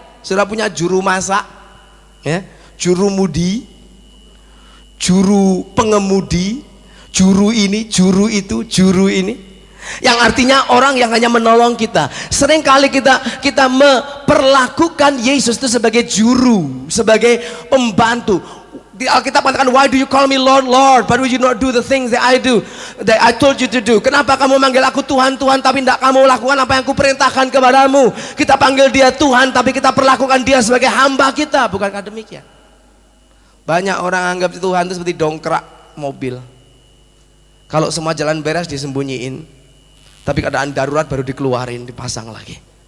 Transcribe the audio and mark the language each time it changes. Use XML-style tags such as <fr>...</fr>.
<id>Saudara punya juru masak, ya, juru mudi, juru pengemudi, juru ini, juru itu, juru ini, yang artinya orang yang hanya menolong kita. Seringkali kita memperlakukan Yesus itu sebagai juru, sebagai pembantu. Di Alkitab mengatakan,</id> <en>why do you call me Lord, Lord, but will you not do the things that I do, that I told you to do?</en> <id>Kenapa kamu manggil aku Tuhan, Tuhan, tapi tidak kamu lakukan apa yang kuperintahkan kepadamu? Kita panggil dia Tuhan, tapi kita perlakukan dia sebagai hamba kita. Bukankah demikian? Banyak orang anggap Tuhan itu seperti dongkrak mobil. Kalau semua jalan beres disembunyiin, tapi keadaan darurat baru dikeluarin, dipasang lagi.</id>